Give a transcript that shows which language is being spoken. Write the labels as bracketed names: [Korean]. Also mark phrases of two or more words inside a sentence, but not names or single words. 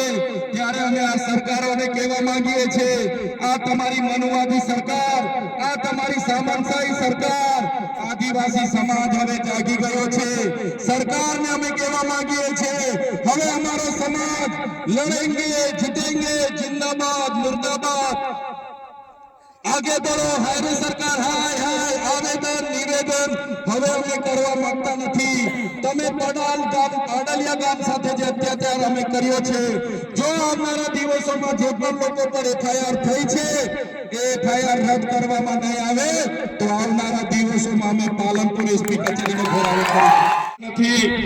[Gujarati] ત્યારે અમે આ સરકારોને કહેવા માંગીએ છીએ, આ તમારી મનવાદી સરકાર, આ તમારી સામંતશાહી સરકાર, આદિવાસી સમાજ હવે જાગી ગયો છે. સરકારને અમે કહેવા માંગીએ છીએ, હવે અમારો સમાજ [Hindi] लड़ेंगे जीतेंगे, जिंदाबाद मुर्दाबाद, आगे बढ़ो. हाय सरकार, हाय हाय, आवेदन निवेदन [Gujarati] હવે અમે કરવા માંગતા નથી. તમે પાડલિયા ગામ સાથે જે અત્યાચાર અમે કર્યો છે, જો આવનારા દિવસોમાં જે પણ લોકો પર એફઆઈઆર થઈ છે એ એફઆઈઆર રદ કરવામાં નહીં આવે તો આવનારા દિવસોમાં અમે પાલનપુર એસપી કચેરીનો ઘેરાવો કરીશું નથી.